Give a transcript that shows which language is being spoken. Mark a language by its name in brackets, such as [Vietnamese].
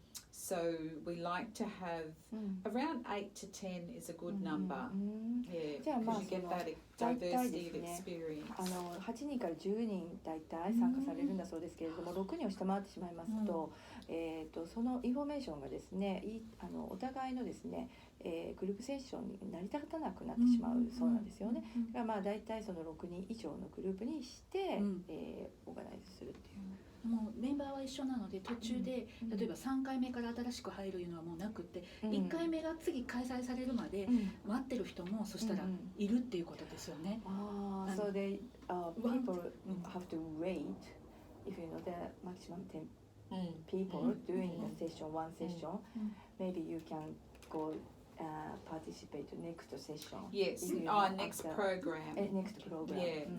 [English] So we like to have around 8 to 10 is a good number. Yeah, because you get that diversity of experience. [Japanese] 8人から10人大体参加されるんだそうですけれども、6人を下回ってしまいますと、そのインフォメーションがですね、お互いのですね、グループセッションに成り立たなくなってしまうそうなんですよね。だから大体その6人以上のグループにして、オーガナイズするっていう。もうメンバーは一緒なので、途中で、例えば3回目から新しく入るのはもうなくて、1回目が次開催されるまで待ってる人もそしたらいるっていうことですよね。 [English] So they people have to wait if you know the maximum 10 people doing the session, one session. Maybe you can go participate next session. Yes, our next program. Next program.